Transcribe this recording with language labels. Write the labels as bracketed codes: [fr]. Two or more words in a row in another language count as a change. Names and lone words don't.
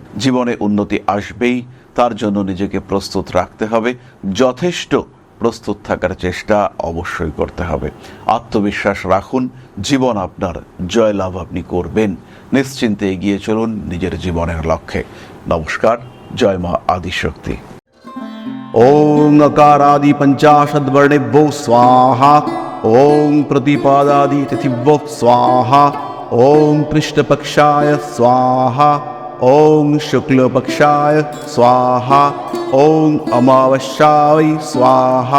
[bn] জীবনে উন্নতি আসবেই, তার জন্য নিজেকে প্রস্তুত রাখতে হবে। যথেষ্ট প্রস্তুত থাকার চেষ্টা অবশ্যই করতে হবে। আত্মবিশ্বাস রাখুন, জীবন আপনার, জয়লাভ আপনি করবেন। নিশ্চিন্তে এগিয়ে চলুন নিজের জীবনের লক্ষ্যে। নমস্কার, জয় মা আদিশক্তি। [sa] ओं अकारादि पंचाशद्वर्णेभ्यो स्वाहा। ओं प्रतिपादादि तिथिभ्यो स्वाहा। ओं कृष्णपक्षाय स्वाहा। ओं शुक्लपक्षाय स्वाहा। ओं अमावस्याय स्वाहा।